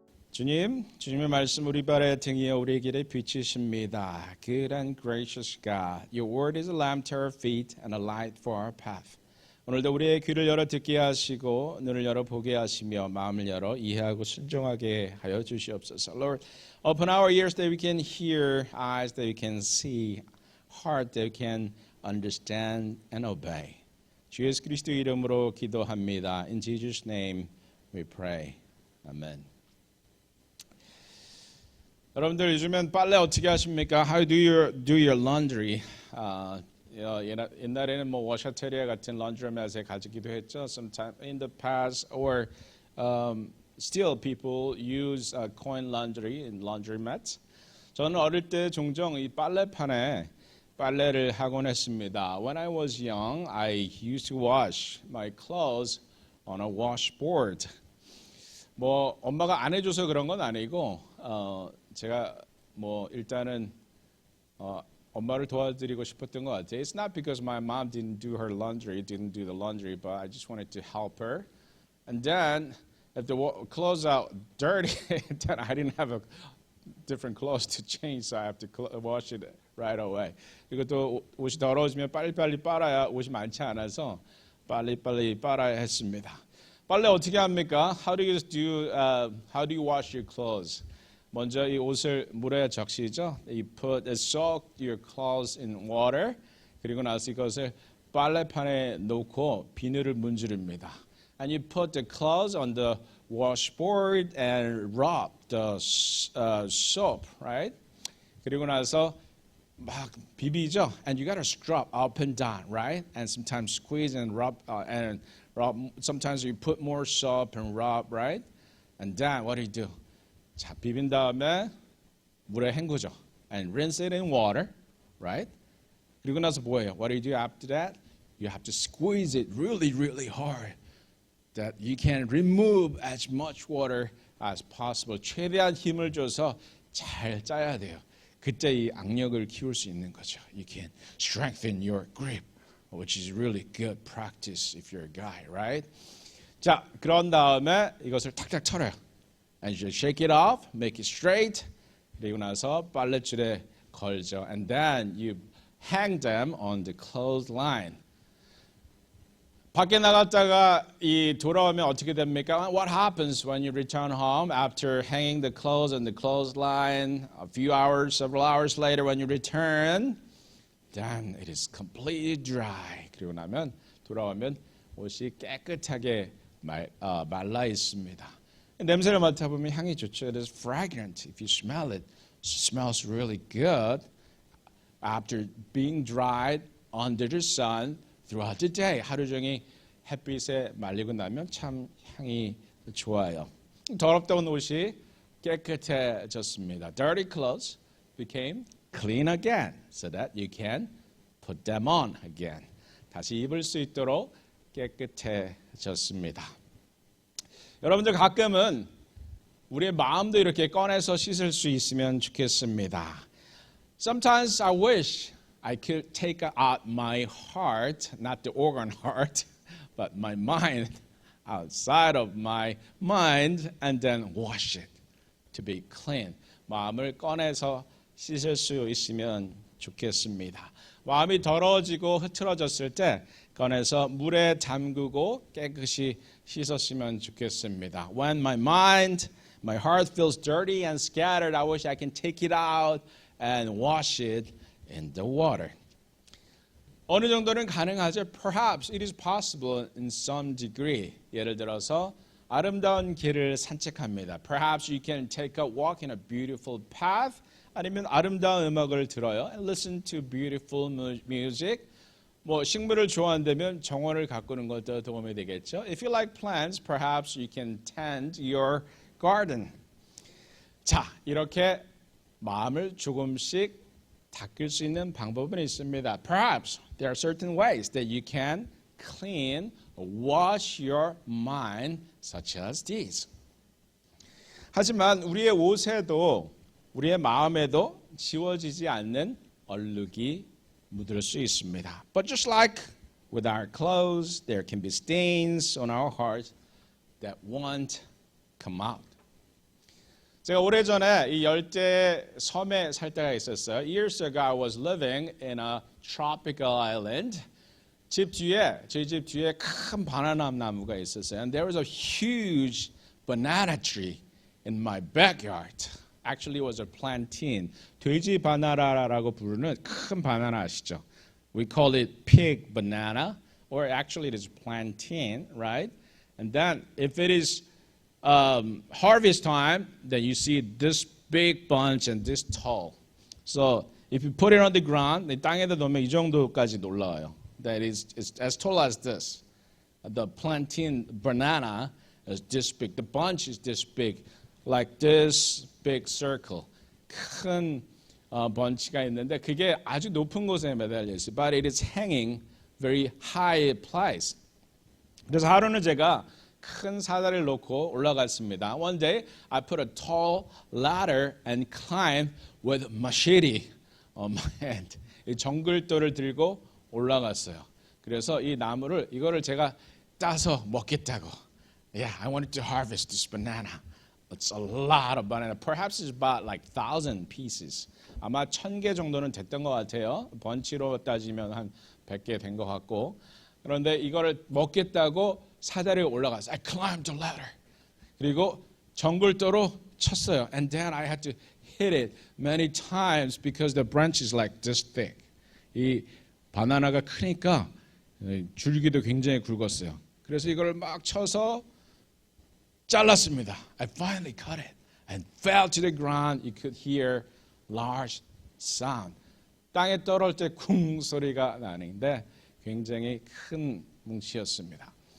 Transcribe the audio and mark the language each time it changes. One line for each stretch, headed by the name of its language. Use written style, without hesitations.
Korean: 주님, 주님의 말씀 우리 발의 등이여 우리 길의 빛이십니다.
English: Good and gracious God, your word is a lamp to our feet and a light for our path.
Korean: 오늘도 우리의 귀를 열어 듣게 하시고 눈을 열어 보게 하시며 마음을 열어 이해하고 순종하게 하여 주시옵소서.
English: Lord, open our ears that we can hear, eyes that we can see, heart that we can understand and obey.
Korean: 주 예수 그리스도 이름으로 기도합니다.
English: In Jesus' name we pray. Amen.
Korean: 여러분들 요즘엔 빨래 어떻게 하십니까?
English: How do your laundry?
Korean: 옛날에는 뭐 워셔테리아 같은 laundromat에 가지기도 했죠.
English: Sometime in the past, or still people use coin laundry in laundromats.
Korean: 저는 어릴 때 종종 이 빨래판에 빨래를 하곤 했습니다.
English: When I was young, I used to wash my clothes on a washboard.
Korean: 뭐 엄마가 안 해줘서 그런 건 아니고 제가 뭐 일단은 엄마를 도와드리고 싶었던 것 같아요.
English: It's not because my mom didn't do her laundry, didn't do the laundry, but I just wanted to help her. And then if the clothes out dirty, then I didn't have a different clothes to change, so I have to wash it right away.
Korean: 그리고 또 옷이 더러워지면 빨리빨리 빨아야 옷이 많지 않아서 빨리빨리 빨아야 했습니다. 빨래 어떻게 합니까?
English: How do you wash your clothes?
Korean: 먼저 이 옷을 물에 적시죠.
English: You soak your clothes in water.
Korean: 그리고 나서 이것을 빨래판에 놓고 비누를 문지릅니다.
English: And you put the clothes on the washboard and rub the soap, right?
Korean: 그리고 나서 막 비비죠.
English: And you gotta scrub up and down, right? And sometimes squeeze and rub. Sometimes you put more soap and rub, right? And then what do?
Korean: 자, 비빈 다음에 물에 헹구죠.
English: And rinse it in water, right?
Korean: 그리고 나서 뭐예요?
English: What do you do after that? You have to squeeze it really, really hard that you can remove as much water as possible.
Korean: 최대한 힘을 줘서 잘 짜야 돼요. 그때 이 악력을 키울 수 있는 거죠.
English: You can strengthen your grip, which is really good practice if you're a guy, right?
Korean: 자, 그런 다음에 이것을 탁탁 털어요.
English: And you shake it off, make it straight.
Korean: 그리고 나서 빨랫줄에 걸죠.
English: And then you hang them on the clothesline.
Korean: 밖에 나갔다가 돌아오면 어떻게 됩니까?
English: What happens when you return home after hanging the clothes on the clothesline? A few hours, several hours later, when you return, then it is completely dry.
Korean: 그리고 나면 돌아오면 옷이 깨끗하게 말라 있습니다. 냄새를 맡아보면 향이 좋죠.
English: It is fragrant. If you smell it, it smells really good after being dried under the sun throughout the day.
Korean: 하루 종일 햇빛에 말리고 나면 참 향이 좋아요. 더럽다 온 옷이 깨끗해졌습니다.
English: Dirty clothes became clean again so that you can put them on again.
Korean: 다시 입을 수 있도록 깨끗해졌습니다. 여러분들 가끔은 우리의 마음도 이렇게 꺼내서 씻을 수 있으면 좋겠습니다.
English: Sometimes I wish I could take out my heart, not the organ heart, but my mind outside of my mind and then wash it to be clean.
Korean: 마음을 꺼내서 씻을 수 있으면 좋겠습니다. 마음이 더러워지고 흐트러졌을 때 꺼내서 물에 담그고 깨끗이 씻었으면 좋겠습니다.
English: When my heart feels dirty and scattered, I wish I can take it out and wash it in the water.
Korean: 어느 정도는 가능하죠.
English: Perhaps it is possible in some degree.
Korean: 예를 들어서 아름다운 길을 산책합니다.
English: Perhaps you can take a walk in a beautiful path.
Korean: 아니면 아름다운 음악을 들어요.
English: And listen to beautiful music.
Korean: 뭐 식물을 좋아한다면 정원을 가꾸는 것도 도움이 되겠죠.
English: If you like plants, perhaps you can tend your garden.
Korean: 자, 이렇게 마음을 조금씩 닦을 수 있는 방법은 있습니다.
English: Perhaps there are certain ways that you can clean, wash your mind, such as these.
Korean: 하지만 우리의 옷에도 우리의 마음에도 지워지지 않는 얼룩이 묻을 수 있습니다.
English: But just like with our clothes, there can be stains on our hearts that won't come out.
Korean: 제가 오래전에 이 열대 섬에 살 때가 있었어요.
English: Years ago, I was living in a tropical island.
Korean: 저희 집 뒤에 큰 바나나 나무가 있었어요.
English: And there was a huge banana tree in my backyard. Actually, it was a plantain.
Korean: 돼지 바나나라고 부르는 큰 바나나 아시죠?
English: We call it pig banana, or actually it is plantain, right? And then if it is harvest time, then you see this big bunch and this tall. So if you put it on the ground,
Korean: 땅에다 놓으면 이 정도까지 올라와요.
English: That is it's as tall as this. The plantain banana is this big. The bunch is this big, like this big circle.
Korean: 큰 번치가 있는데 그게 아주 높은 곳에 매달려 있어요.
English: But it is hanging very high place.
Korean: 그래서 하루는 제가 큰 사다리를 놓고 올라갔습니다.
English: One day I put a tall ladder and climbed with machete on my hand.
Korean: 이 정글도를 들고 올라갔어요. 그래서 이거를 제가 따서 먹겠다고.
English: Yeah, I wanted to harvest this banana. It's a lot of banana. Perhaps it's about like 1,000 pieces.
Korean: 아마 1,000개 정도는 됐던 것 같아요. 번치로 따지면 한 100개 된 것 같고. 그런데 이거를 먹겠다고 사다리에 올라갔어요.
English: I climbed the ladder.
Korean: 그리고 정글도로 쳤어요.
English: And then I had to hit it many times because the branch is like this thick.
Korean: 이 바나나가 크니까 줄기도 굉장히 굵었어요. 그래서 이걸 막 쳐서 잘랐습니다.
English: I finally cut it and fell to the ground. You could hear large sound.
Korean: 땅에 떨어질 때 쿵 소리가 나는데 굉장히 큰 뭉치였습니다.